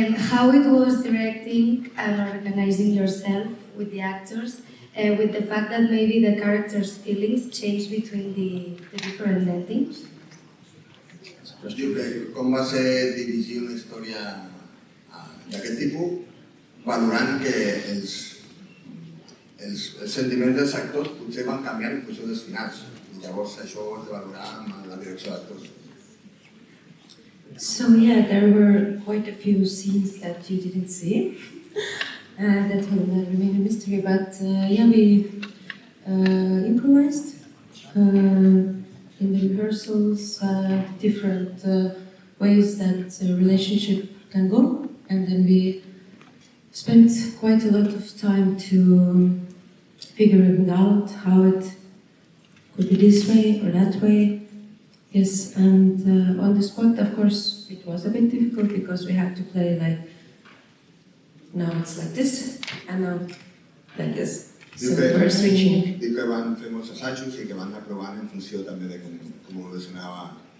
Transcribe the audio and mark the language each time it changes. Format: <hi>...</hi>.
<en>How it was directing and organizing yourself with the actors, with the fact that maybe the characters' feelings change between the different endings?</en> <ca>Diu que com va ser dirigir una història d'aquest tipus, valorant que els sentiments dels actors potser van canviar en funció dels finals. I llavors això ho has de valorar amb la direcció d'actors.</ca> <en>So yeah, there were quite a few scenes that you didn't see. That will remain a mystery, but yeah, we improvised in the rehearsals, different ways that a relationship can go, and then we spent quite a lot of time to figuring out how it could be this way or that way. Yes, and on the spot, of course, it was a bit difficult because we had to play like, now it's like this, and now like this. So we're switching.</en> <ca>Diu que van fer molts assajos i que van anar provant en funció també de com evolucionava.</ca>